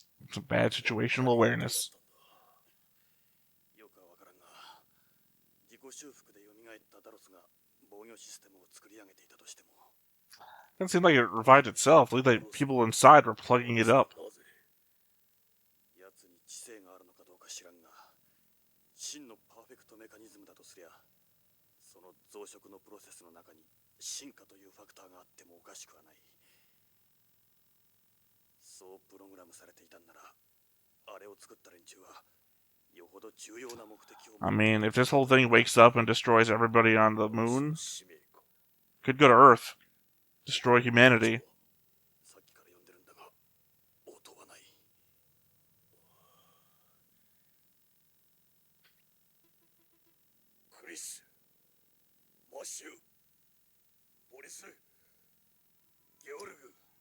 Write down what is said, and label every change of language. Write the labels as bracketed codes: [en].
[en] Some bad situational awareness. [ja] よくはわからんが、自己修復で蘇ったダロスが防御システムを作り上げていたとしても。 [en] Doesn't seem like it revived itself. It looked like people inside were plugging it up. [ja] やつに知性があるのかどうか知らんが、真のパーフェクトメカニズムだとすりゃ、その増殖のプロセスの中に進化というファクターがあってもおかしくはない。そうプログラムされていたんなら、あれを作った連中はよほど重要な目的を。 [en] I mean, if this whole thing wakes up and destroys everybody on the moon, could go to Earth, destroy humanity. [ja] さっきから呼んでるんだが、音はない。クリス、マッシュ、ボリス、ゲオルグ、